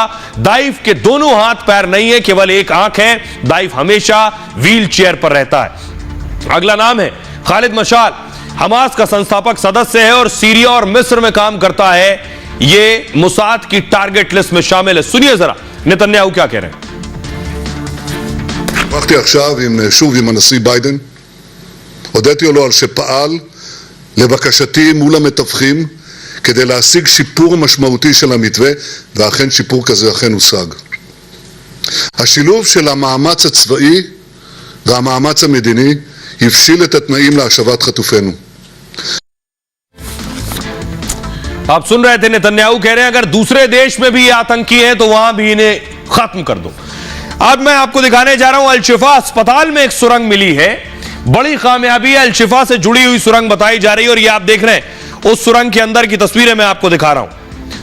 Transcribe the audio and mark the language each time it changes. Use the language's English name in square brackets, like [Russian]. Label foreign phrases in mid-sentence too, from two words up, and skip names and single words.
[Hindi] दाइफ के दोनों हाथ पैर नहीं है, केवल एक आंख है। दाइफ हमेशा व्हील चेयर पर रहता है। अगला नाम है खालिद मशाल, हमास का संस्थापक सदस्य है और सीरिया और मिस्र में काम करता है। ये मोसाद की [English] target list [Hindi] में शामिल है। सुनिए जरा नेतन्याहू क्या कह रहे हैं। [Hebrew] שוחחתי עכשיו שוב עם הנשיא ביידן, הודיתי לו על שפעל לבקשתי מול המתווכים כדי להשיג שיפור משמעותי של המתווה, ואכן שיפור כזה אכן הושג. השילוב של המאמץ הצבאי והמאמץ המדיני הבשיל את התנאים להשבת חטופינו. [Hindi] आप सुन रहे थे नेतन्याहू कह रहे हैं अगर दूसरे देश में भी ये आतंकी हैं तो वहां भी इन्हें खत्म कर दो। आज मैं आपको दिखाने जा रहा हूं अल-शिफा अस्पताल में एक सुरंग मिली है। बड़ी कामयाबी है, अल-शिफा से जुड़ी हुई सुरंग बताई जा रही है और ये आप देख रहे हैं उस सुरंग के अंदर की तस्वीरें मैं आपको दिखा रहा हूं।